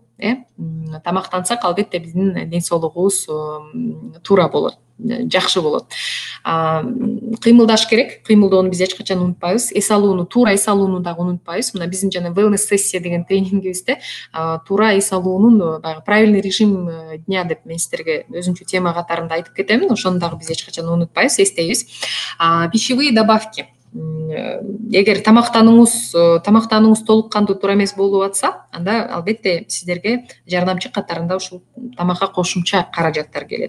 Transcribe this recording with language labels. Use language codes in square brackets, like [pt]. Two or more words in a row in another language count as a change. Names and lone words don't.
[ky] Тамактансак албетте биздин ден соолугубуз туура болот, жакшы болот. Кыймылдаш керек. Кыймылдоону биз эч качан унутпайбыз. Эс алууну, туура эс алууну дагы унутпайбыз. Мына биздин жана wellness сессия деген тренингибизде туура эс алуунун баягы [ru] правильный режим дня [ky] деп мен сиздерге өзүнчө тема катарында айтып кетемин. Ошону дагы биз эч качан унутпайбыз, эстейбиз. [ru] Пищевые добавки. [ky] Эгер тамактанууңуз толук кандуу туура эмес болуп атса, анда албетте сиздерге жардамчы катарында ушул тамакка кошумча каражаттар келет.